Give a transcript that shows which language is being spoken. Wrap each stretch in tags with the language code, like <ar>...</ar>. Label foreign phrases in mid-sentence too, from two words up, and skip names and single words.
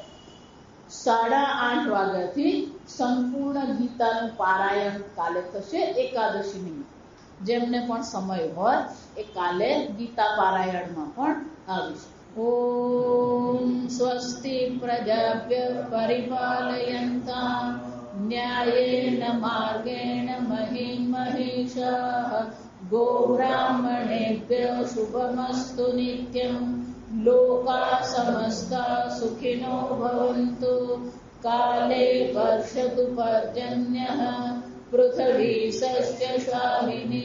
<gu>8:30 વાગ્યાથી સંપૂર્ણ ગીતાનું પારાયણ કાલે થશે એકાદશી નિમિત્તે. જેમને પણ સમય હોય એ કાલે ગીતા પારાયણમાં પણ આવીશું.</gu> <sa>ઓમ સ્વસ્તિ પ્રજાભ્ય પરિપાલયન્તામ न्यायेन मार्गेण महीं महिषाः गोब्राह्मणेभ्यः शुभमस्तु नित्यम् लोकाः समस्ताः सुखिनो भवन्तु काले वर्षतु पर्जन्यः पृथिवी सस्यशालिनी</sa>